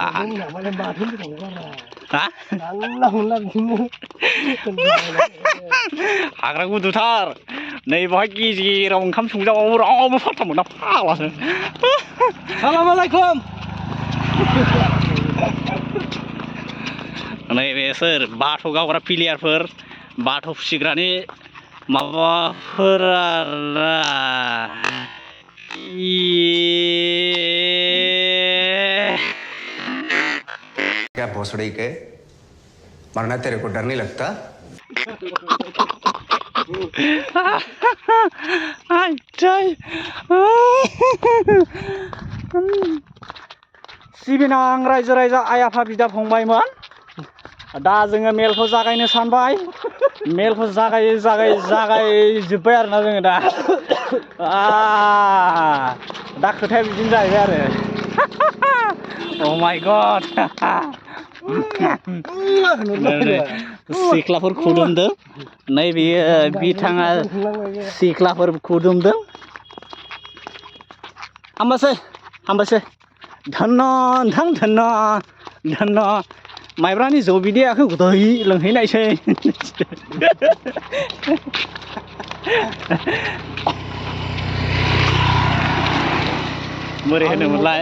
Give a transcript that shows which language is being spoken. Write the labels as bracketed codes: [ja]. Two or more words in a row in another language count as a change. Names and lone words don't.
[brx] हा हाग्रा गुदुथार नै बहाय गेजेराव ओंखाम संजाबाबो रावबो फात्ता मोना फाग्लासो [ar] सालामालाइकुम [brx] नैबे सोर बाथ' गावग्रा प्लेयारफोर बाथ' फिसिग्रानि माबाफोर [hi] क्या भोसड़ी के मरना तेरे को डर नहीं लगता [brx] सिबिनां रायजो राजा आइ आफा बिदा फंबायमोन दा जोङो मेलखौ जागायनो सानबाय मेलखौ जागायजोब्बाय आरोना जोङो दा दा खोथाया बिदिनो जाहैबाय आरो [en] Oh my god [brx] सिख्लाफोर खुदुमदों नै बेयो बिथाङा सिख्लाफोर खुदुमदों हामबायसै धन्न नोंथां धन्न माइब्रानि जौ बिदैखौ गोदै लोंहैनायसै बोरै होनोमोनलाय